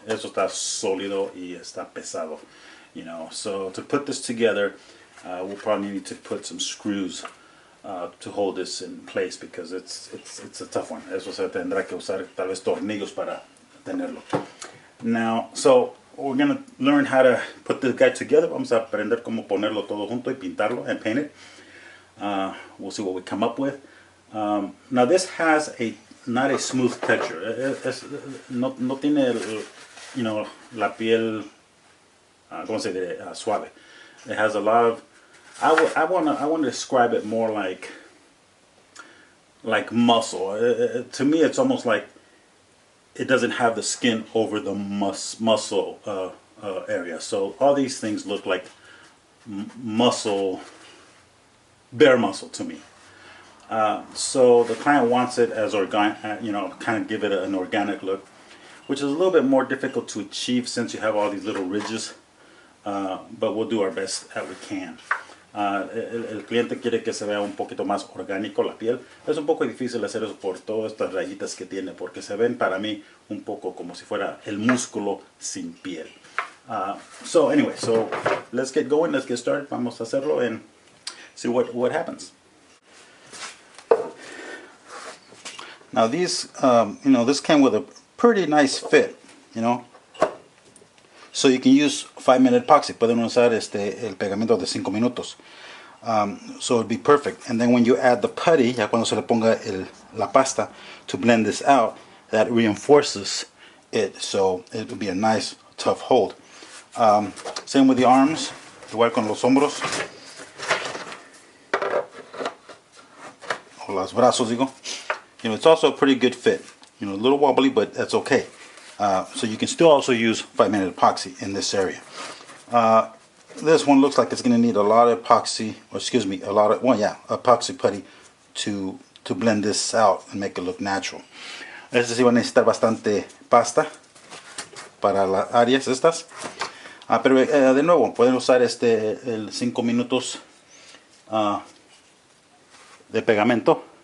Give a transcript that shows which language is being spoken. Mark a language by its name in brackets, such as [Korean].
[Spanish] Eso está sólido y está pesado. [English] So to put this together, we'll probably need to put some screws to hold this in place because it's a tough one. [Spanish] Eso se tendrá que usar tal vez tornillos para tenerlo. [English] Now, so we're gonna learn how to put this guy together. [Spanish] Vamos a aprender cómo ponerlo todo junto y pintarlo [English] and paint it. [Spanish] We'll see what we come up with. [English] Now this has not a smooth texture. [Spanish] No tiene la piel, ¿cómo se dice? Suave. [English] It has a lot of. I want to describe it more like muscle. To me, it's almost like it doesn't have the skin over the muscle area. So all these things look like muscle, bare muscle to me. So the client wants it as organic, kind of give it an organic look, which is a little bit more difficult to achieve since you have all these little ridges, but we'll do our best that we can. [Spanish] El cliente quiere que se vea un poquito más orgánico la piel. Es un poco difícil hacer eso por todas estas rayitas que tiene, porque se ven para mí un poco como si fuera el músculo sin piel. [English] So anyway, so let's get going, let's get started. [Spanish] Vamos a hacerlo [English] and see what happens. Now these, this came with a pretty nice fit, So you can use 5-minute epoxy. [Spanish] Pueden usar el pegamento de 5 minutos. [English] So it'd be perfect. And then when you add the putty, [Spanish] ya cuando se le ponga la pasta [English] to blend this out, that reinforces it. So it would be a nice, tough hold. Same with the arms. [Spanish] Igual con los hombros. O los brazos, digo. [English] It's also a pretty good fit. A little wobbly, but that's okay. So you can still also use 5-minute epoxy in this area. This one looks like it's going to need a lot of epoxy, epoxy putty to blend this out and make it look natural. [Spanish] Este sí va a necesitar bastante pasta para las áreas estas. Pero de nuevo, pueden usar el 5 minutos de pegamento.